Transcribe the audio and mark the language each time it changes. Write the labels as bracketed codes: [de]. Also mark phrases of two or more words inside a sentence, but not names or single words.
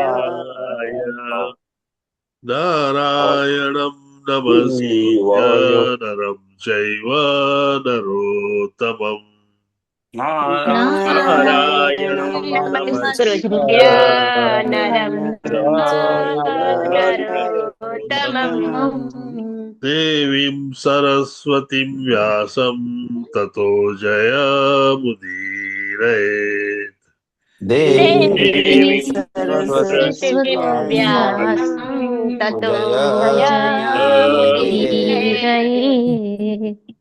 [sa] નારાયણમ નમસ્કૃત્ય નરમ ચૈવ નરોત્તમમ નારાયણ નારાયણં નમસ્કૃત્ય નરં ચૈવ નરોત્તમં देवीं सरस्वतीं व्यासं ततो जयमुदीरयेत्। देवी सरस्वती सरस्वती व्यासं ततो जयमुदीरये